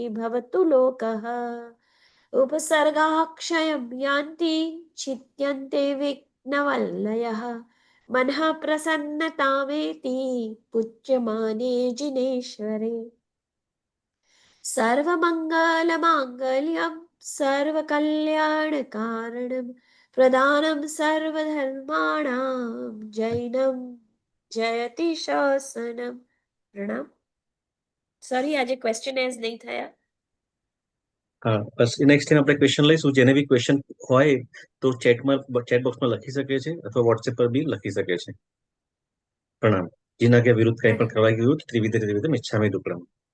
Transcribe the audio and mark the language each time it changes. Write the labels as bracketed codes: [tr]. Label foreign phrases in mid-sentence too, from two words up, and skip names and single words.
[sa] भवतु लोकः उपसर्गाः क्षयं यान्ति छिद्यन्ते विघ्नवल्लयः मनः प्रसन्नतामेति पूज्यमाने जिनेश्वरे सर्वमङ्गलमाङ्गल्यं સર્વકલ્યાણકારણમ પ્રદાનમ સર્વધર્માણામ જૈનમ જયતિ શાસનમ. [gu] પ્રણામ. સોરી, આજે ક્વેશ્ચન નહીં થયા. હા, બસ નેક્સ્ટ ટાઈમ આપણે ક્વેશ્ચન લઈશું. જેને બી ક્વેશ્ચન હોય તો ચેટ બોક્સમાં લખી શકે છે અથવા વોટ્સએપ પર બી લખી શકે છે. પ્રણામ. જીના કે વિરુદ્ધ કંઈ પણ પ્રણામ. કરવા ગયું ત્રિવિધ ત્રિવિધ મિચ્છામી દુક્કડમ.